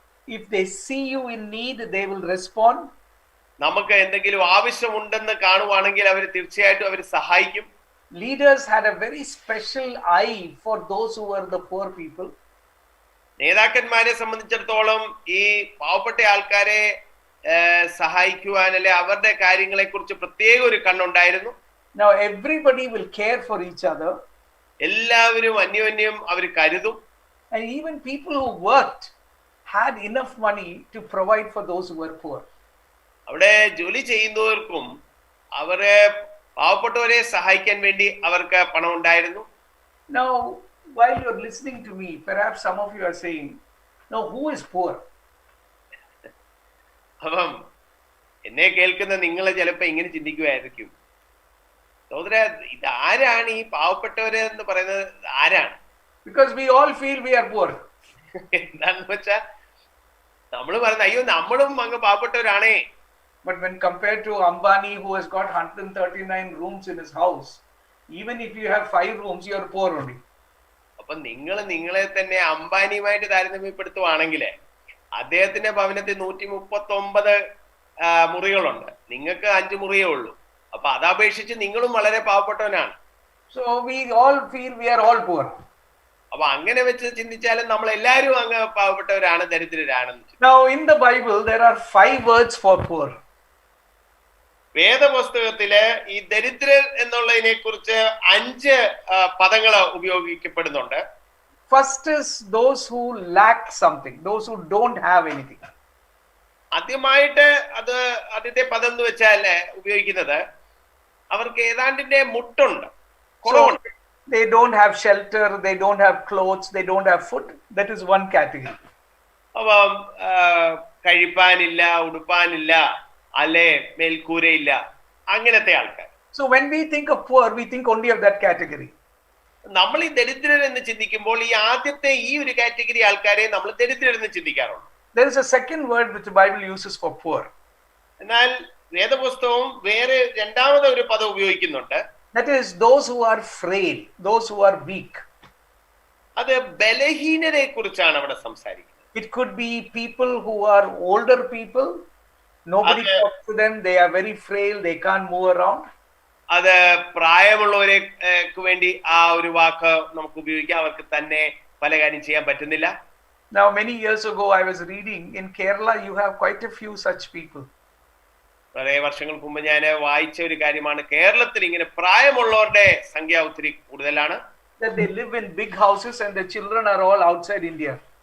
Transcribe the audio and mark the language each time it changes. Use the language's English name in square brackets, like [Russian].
[English] If they see you in need, they will respond. [Malayalam] നമുക്ക് എന്തെങ്കിലും ആവശ്യമുണ്ടെന്ന് കാണുവാണെങ്കിൽ അവർ തീർച്ചയായിട്ടും അവർ സഹായിക്കും. [English] Leaders had a very special eye for those who were the poor people. [Malayalam] നേതാക്കന്മാരെ സംബന്ധിച്ചിടത്തോളം ഈ പാവപ്പെട്ട ആൾക്കാരെ സഹായിക്കുവാൻ അല്ലെ അവരുടെ കാര്യങ്ങളെ കുറിച്ച് പ്രത്യേക ഒരു കണ്ണുണ്ടായിരുന്നു. [English] Now everybody will care for each other. [Malayalam] എല്ലാവരും അന്യോന്യം അവർ കരുതും. [English] And even people who worked had enough money to provide for those who were poor. [Malayalam] അവിടെ ജോലി ചെയ്യുന്നവർക്കും അവരെ പാവപ്പെട്ടവരെ സഹായിക്കാൻ വേണ്ടി അവർക്ക് പണം ഉണ്ടായിരുന്നു. [English] Now while you are listening to me, perhaps some of you are saying, now who is poor? [Malayalam] അപ്പം എന്നെ കേൾക്കുന്ന നിങ്ങൾ ചിലപ്പോ ഇങ്ങനെ ചിന്തിക്കുമായിരിക്കും, സഹോദര ഇത് ആരാണ് ഈ പാവപ്പെട്ടവര് എന്ന് പറയുന്നത് ആരാണ്? [English] Because we all feel we are poor. [Malayalam] എന്താന്ന് വെച്ചാ നമ്മൾ പറയുന്നത് അയ്യോ നമ്മളും അങ്ങ് പാവപ്പെട്ടവരാണേ. [English] But when compared to Ambani, who has got 139 rooms in his house, even if you have 5 rooms, you are poor only. [Malayalam] അപ്പൊ നിങ്ങളെ തന്നെ അംബാനിയുമായിട്ട് താരതമ്യപ്പെടുത്തുവാണെങ്കിൽ അദ്ദേഹത്തിന്റെ ഭവനത്തിൽ 139 മുറികളുണ്ട്, നിങ്ങൾക്ക് 5 മുറിയേ ഉള്ളൂ. അപ്പൊ അതപേക്ഷിച്ച് നിങ്ങളും വളരെ പാവപ്പെട്ടവനാണ്. [English] So we all feel we are all poor. [Malayalam] അപ്പൊ അങ്ങനെ വെച്ച് ചിന്തിച്ചാലും നമ്മൾ എല്ലാവരും അങ്ങ് പാവപ്പെട്ടവരാണ്, ദരിദ്രരാണെന്ന്. [English] Now in the Bible there are 5 words for poor. [Malayalam] വേദപുസ്തകത്തില് ഈ ദരിദ്രർ എന്നുള്ളതിനെ കുറിച്ച് 5 പദങ്ങൾ ഉപയോഗിക്കപ്പെടുന്നുണ്ട്. [English] First is those who lack something, those who don't have anything. [Malayalam] ആദ്യമായിട്ട് ആദ്യത്തെ പദം എന്ന് വെച്ചാൽ ഉപയോഗിക്കുന്നത് അവർക്ക് ഏതാണ്ടിന്റെ മുട്ടുണ്ട്, കുറവുണ്ട്. [English] They don't have shelter, they don't have clothes, they don't have food. That is one category. [Malayalam] അപ്പം കഴിപ്പാനില്ല, ഉടുപ്പാനില്ല, അല്ലെ മേൽക്കൂരയില്ല, അങ്ങനത്തെ ആൾക്കാർ. [English] So when we think of poor, we think only of that category. [Malayalam] നമ്മൾ ഈ ദരിദ്രർ എന്ന് ചിന്തിക്കുമ്പോൾ ഈ ആദ്യത്തെ ഈ ഒരു കാറ്റഗറി ആൾക്കാരെ നമ്മൾ ദരിദ്രർ എന്ന് ചിന്തിക്കാറുണ്ട്. [English] There is a second word which the Bible uses for poor. [Malayalam] എന്നാൽ വേദപുസ്തകവും വേറെ രണ്ടാമത് ഒരു പദം ഉപയോഗിക്കുന്നുണ്ട്. [English] That is those who are frail, those who are weak. [Malayalam] അത് ബലഹീനരെ കുറിച്ചാണ് അവിടെ സംസാരിക്കുന്നത്. [English] It could be people who are older people. Nobody talks to them. They are very frail. They can't move around. [Malayalam] അത് പ്രായമുള്ളവർക്ക് വേണ്ടി ആ ഒരു വാക്ക് നമുക്ക് ഉപയോഗിക്കാം. അവർക്ക് തന്നെ പല കാര്യം ചെയ്യാൻ പറ്റുന്നില്ല. [English] Now many years ago I was reading in Kerala you have quite a few such people. [Malayalam] വളരെ വർഷങ്ങൾക്ക് മുമ്പ് ഞാൻ വായിച്ച ഒരു കാര്യമാണ്, കേരളത്തിൽ ഇങ്ങനെ പ്രായമുള്ളവരുടെ സംഖ്യ ഒത്തിരി കൂടുതലാണ്. [English] That they live in big houses and the children are all outside India.